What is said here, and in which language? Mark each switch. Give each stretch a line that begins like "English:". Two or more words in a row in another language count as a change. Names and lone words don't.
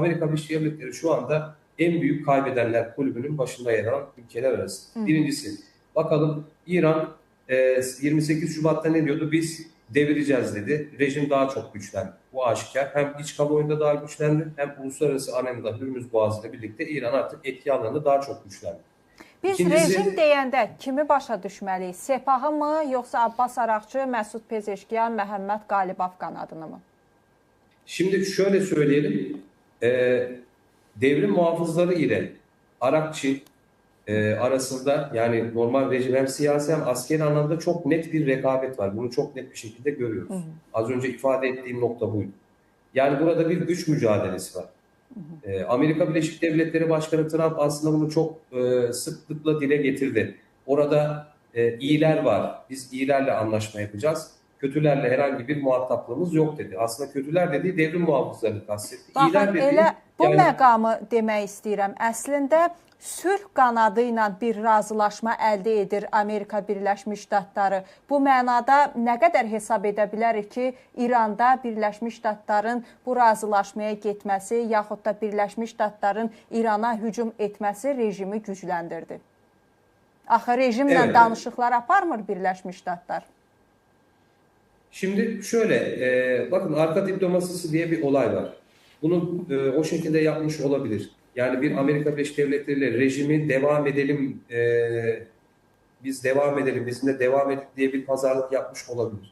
Turkish: Amerika Birleşik Devletleri şu anda en büyük kaybedenler kulübünün başında yer alan ülkeler arasında. Birincisi, bakalım İran 28 Şubat'ta ne diyordu? Biz devireceğiz dedi. Rejim daha çok güçlendi. Bu aşikar. Hem iç kamuoyunda daha güçlendi hem uluslararası arenada Hürmüz Boğazı ile birlikte İran artık etki alanında daha çok güçlendi.
Azerbaijani: Biz rejim deyəndə kimi başa düşməliyik? Sepahı mı, yoxsa Abbas Araqçı, Məsud Pezeşkiyan, Məhəmməd Qalibov qanadını mı?
Turkish: Şimdi şöyle söyleyelim. Devrim muhafızları ile Araqçı arasında yani normal rejim hem siyasi hem askeri anlamda çok net bir rekabet var. Bunu çok net bir şekilde görüyoruz. Az önce ifade ettiğim nokta buydu. Yani burada bir güç mücadelesi var. Amerika Birleşik Devletleri Başkanı Trump aslında bunu çok sıklıkla dile getirdi. Orada iyiler var. Biz iyilerle anlaşma yapacağız. Kötülerle herhangi bir muhataplığımız yok dedi. Aslında kötüler dediği devrim muhafızlarını kastetti.
Azerbaijani: Baxın, elə bu məqamı demək istəyirəm. Əslində sülh qanadı ilə bir razılaşma əldə edir Amerika Birləşmiş Ştatları. Bu mənada nə qədər hesab edə bilərik ki, İranda Birləşmiş Ştatların bu razılaşmaya getməsi yaxud da Birləşmiş Ştatların İrana hücum etməsi rejimi gücləndirdi. Axı rejimlə danışıqlar aparmır Birləşmiş Ştatlar.
Turkish: Şimdi şöyle, bakın arka diplomasisi diye bir olay var. Bunu o şekilde yapmış olabilir. Yani bir Amerika Birleşik Devletleri ile rejimi devam edelim, biz devam edelim, bizimle devam edelim diye bir pazarlık yapmış olabilir.